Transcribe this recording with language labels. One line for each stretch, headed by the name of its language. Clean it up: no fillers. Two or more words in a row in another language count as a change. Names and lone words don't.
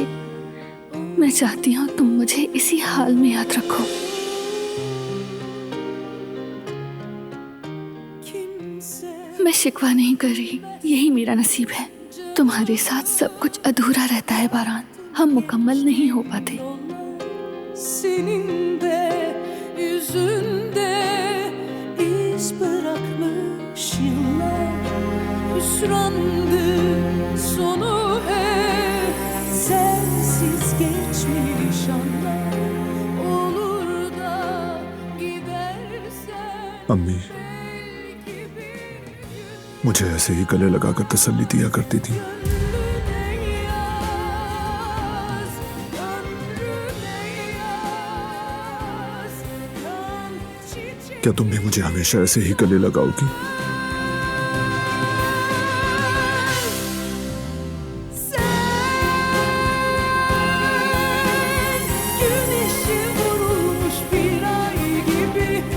Hindi: मैं चाहती हूँ तुम मुझे इसी हाल में याद रखो। मैं शिकवा नहीं कर रही, यही मेरा नसीब है। तुम्हारे साथ सब कुछ अधूरा रहता है बारान, हम मुकम्मल नहीं हो पाते।
Turkish: Senin de yüzünde iz bırakmış yıllar, hüsrandı sonu hep, sensiz geçmiş anlar, olur da gidersen
Hindi: अम्मी मुझे ऐसे ही गले लगाकर तसल्ली दिया करती थी। क्या तुम भी मुझे हमेशा ऐसे ही गले लगाओगी?
Turkish: güneşi vurulmuş bir ay gibi